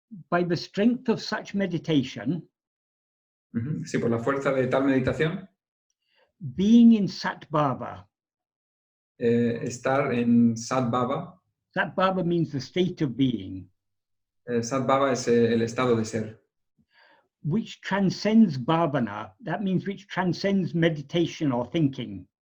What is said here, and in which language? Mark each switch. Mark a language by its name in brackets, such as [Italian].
[English] By the strength of such meditation, [Spanish] Sí, por la fuerza de tal meditación, [English] being in Sat Bhava. [Spanish] Estar en Sat Bhava. [English] Sat Bhava means the state of being. [Spanish] Sat Bhava es el estado de ser. [English] Which transcends bhavana, that means which transcends meditation or thinking.